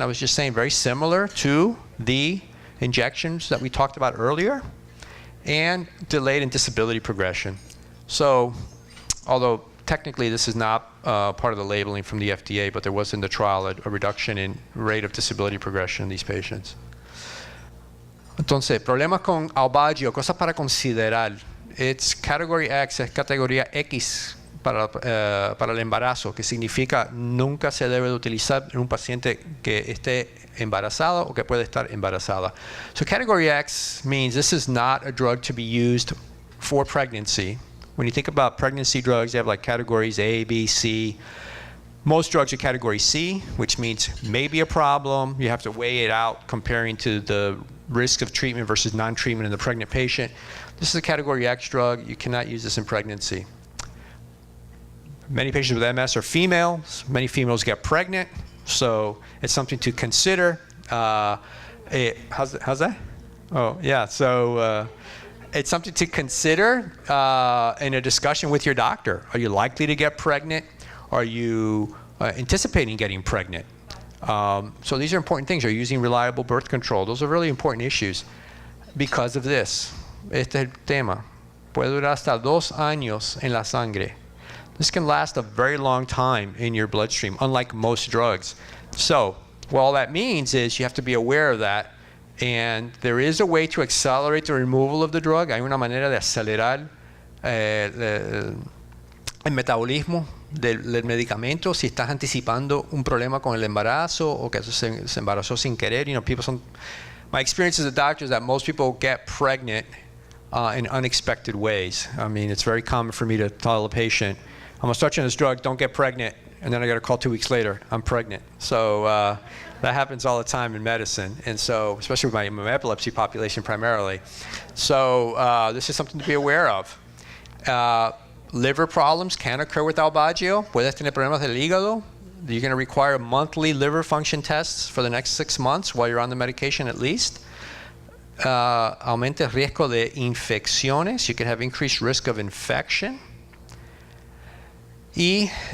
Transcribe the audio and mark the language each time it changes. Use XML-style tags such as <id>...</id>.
<en>I was just saying, very similar to the injections that we talked about earlier, and delayed in disability progression. So, although technically this is not part of the labeling from the FDA, but there was in the trial a reduction in rate of disability progression in these patients.</en> <es>Entonces, problemas con Aubagio, cosas para considerar.</es> <en>It's category X,</en> <es>es categoría X para el embarazo, que significa nunca se debe de utilizar en un paciente que esté embarazado o que puede estar embarazada.</es> <en>So category X means this is not a drug to be used for pregnancy. When you think about pregnancy drugs, they have like categories A, B, C. Most drugs are category C, which means maybe a problem. You have to weigh it out comparing to the risk of treatment versus non-treatment in the pregnant patient. This is a category X drug. You cannot use this in pregnancy. Many patients with MS are females. Many females get pregnant, so it's something to consider. How's that? Oh, yeah. So it's something to consider in a discussion with your doctor. Are you likely to get pregnant? Are you anticipating getting pregnant? So these are important things. Are you using reliable birth control? Those are really important issues because of this.</en> <es>Este es el tema. Puede durar hasta 2 años en la sangre.</es> <en>This can last a very long time in your bloodstream, unlike most drugs. So, what all that means is you have to be aware of that, and there is a way to accelerate the removal of the drug.</en> <es>Hay una manera de acelerar el metabolismo del medicamento si estás anticipando un problema con el embarazo o que se embarazó sin querer.</es> <en>You know, my experience as a doctor is that most people get pregnant in unexpected ways. I mean, it's very common for me to tell a patient, I'm gonna start you on this drug, don't get pregnant, and then I got a call 2 weeks later, I'm pregnant. So that happens all the time in medicine, and so, especially with my epilepsy population primarily. So this is something to be aware of. Liver problems can occur with Aubagio.</en> <es>Puedes tener problemas del hígado.</es> <en>You're gonna require monthly liver function tests for the next 6 months while you're on the medication at least.</en> <es>Aumenta el riesgo de infecciones.</es> <en>You can have increased risk of infection. Y</en>